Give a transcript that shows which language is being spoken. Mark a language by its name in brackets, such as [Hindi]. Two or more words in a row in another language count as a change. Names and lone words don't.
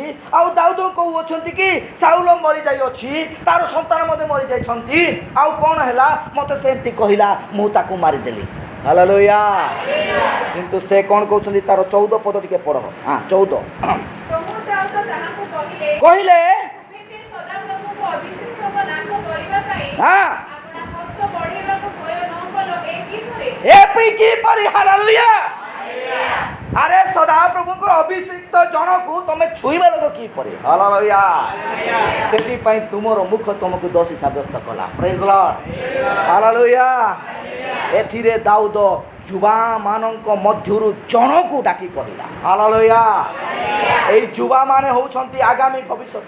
[Odia] ଆଉ ଦାଉଦ କହୁଅଛନ୍ତି କି ସାଉଲ ମରିଯାଇଅଛି, ତାର ସନ୍ତାନ ମଧ୍ୟ ମରିଯାଇଛନ୍ତି। ଆଉ କ'ଣ ହେଲା? ମୋତେ ସେମିତି କହିଲା, ମୁଁ ତାକୁ ମାରିଦେଲି। ହାଲେଲୁୟା। କିନ୍ତୁ ସେ କ'ଣ କହୁଛନ୍ତି? ତାର 14 ପଦ ଟିକେ ପଢ଼। ହଁ 14 କହିଲେ, ଆରେ ସଦାପ୍ରଭୁଙ୍କର ଅଭିଷିକ୍ତ ଜନକୁ ତମେ ଛୁଇଁବା ଲୋକ କିପରି? ହାଲେଲୁୟା। ସେଥିପାଇଁ ତୁମର ମୁଖ ତୁମକୁ ଦୋଷୀ ସାବ୍ୟସ୍ତ କଲା। [English] Praise Lord. ହାଲେଲୁୟା। [Odia] ଏଥିରେ ଦାଉଦ ଯୁବାମାନଙ୍କ ମଧ୍ୟରୁ ଜଣକୁ ଡାକି କହିଲା। ହାଲେଲୁୟା। এই ଯୁବାମାନେ ହେଉଛନ୍ତି ଆଗାମୀ ଭବିଷ୍ୟତ।